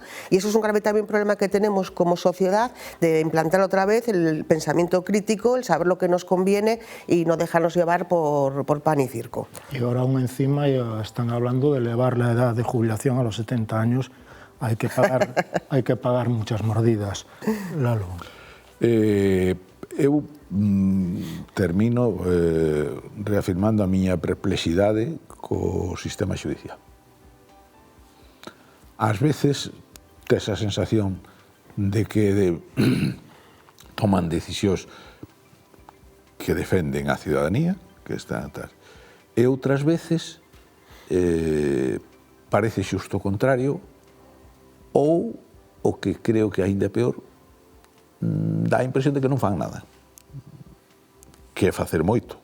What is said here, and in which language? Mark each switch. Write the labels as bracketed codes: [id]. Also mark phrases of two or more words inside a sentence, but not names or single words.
[es] Y eso es un grave también problema que tenemos como sociedad, de implantar otra vez el pensamiento crítico, el saber lo que nos conviene y no dejarnos llevar por pan y circo. Y ahora aún encima ya están hablando de elevar la edad de jubilación a los 70 años, hay que pagar muchas mordidas. Lalo. [gl] Eu termino reafirmando a miña perplexidade co sistema xudicial. Ás veces tes a sensación de que toman decisións que defenden a ciudadanía, que están atrás, e outras veces parece xusto o contrario, ou o que creo que aínda é peor, dá a impresión de que non fan nada, que é facer moito.